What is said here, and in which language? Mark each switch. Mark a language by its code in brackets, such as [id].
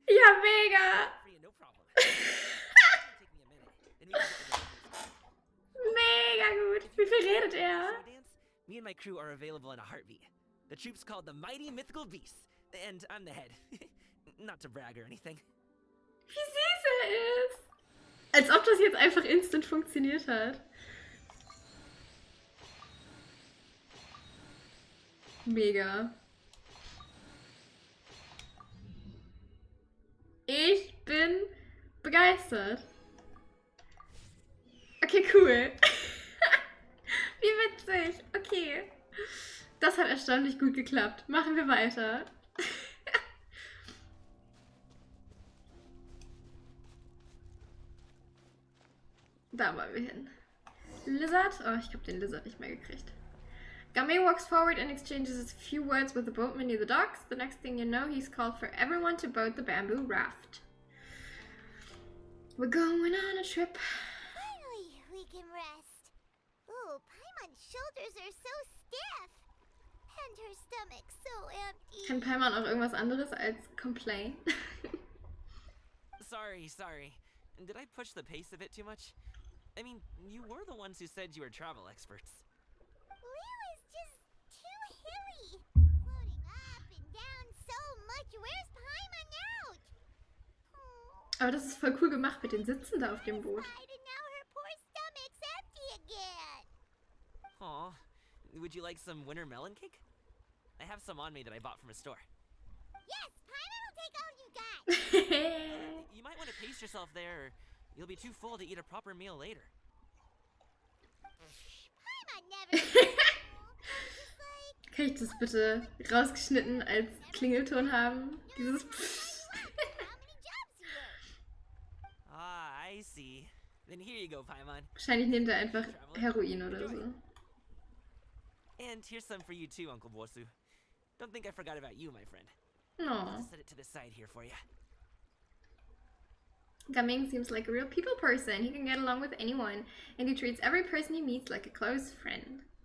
[de] Ja, mega! [en] For you, no problem. Take me a minute. Then we can get to the [de] Mega gut! Wie viel redet er? [en] So dance, me and my crew are available in a heartbeat. The troop's called the Mighty Mythical Beasts, and I'm the head. Not to brag or anything. [de] Wie süß er ist! Als ob das jetzt einfach instant funktioniert hat. Mega. Ich bin begeistert. Okay, cool. Wie witzig. Okay. Das hat erstaunlich gut geklappt. Machen wir weiter. Da wollen wir hin. Lizard? Oh, ich habe den Lizard nicht mehr gekriegt. [en] Gamay walks forward and exchanges a few words with the boatman near the docks. The next thing you know, he's called for everyone to board the bamboo raft. We're going on a trip. Finally, we can rest. Ooh, Paimon's shoulders are so stiff. And her stomach so empty. [de] Kann Paimon auch irgendwas anderes als complain? [en] Sorry. Did I push the pace a bit too much? I mean, you were the ones who said you were travel experts. Lil is just too hilly. Floating up and down so much. Where's Paimon out? [de] Aber das ist voll cool gemacht mit den Sitzen da auf dem Boot. [en] And now her poor stomach's empty again. Aw, would you like some winter melon cake? I have some on me that I bought from a store. Yes, Paimon will take all you got. You might want to pace yourself there, or you'll be too full to eat a proper meal later. Paimon never just like... [de] Kann ich das bitte rausgeschnitten als Klingelton haben? Dieses [en] how many jobs you work. Ah, I see. Then here you go, Paimon. [de] Wahrscheinlich nimmt er einfach Heroin oder so. [en] And here's some for you too, Uncle Bosu. Don't think I forgot about you, my friend. No. Just set it to the side here for you. Gaming seems like a real people person. He can get along with anyone, and he treats every person he meets like a close friend.